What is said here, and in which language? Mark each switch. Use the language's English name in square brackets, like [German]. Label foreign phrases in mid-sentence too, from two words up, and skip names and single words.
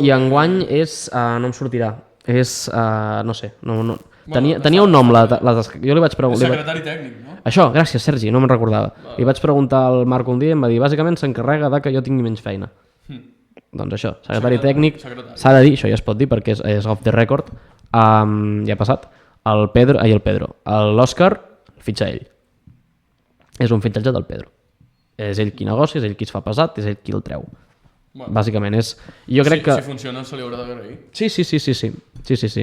[Catalan] I enguany és... no em sortirà. És... no sé. Tenia un nom. Jo li vaig preguntar... Secretari tècnic, no? Això, gràcies, Sergi, no me'n recordava. Li vaig preguntar al Marc un dia i em va dir bàsicament s'encarrega de que jo tingui menys feina. Doncs això, secretari tècnic, s'ha de dir, això ja es pot dir perquè és [English] off the record, [Catalan] ja ha passat, l'Òscar fitxa ell. És un fitxatge del Pedro. És ell qui negocia, és ell qui es fa pesat, és ell qui el treu. Bàsicament és... Jo crec que... Si funciona se li haurà d'agrair. Sí.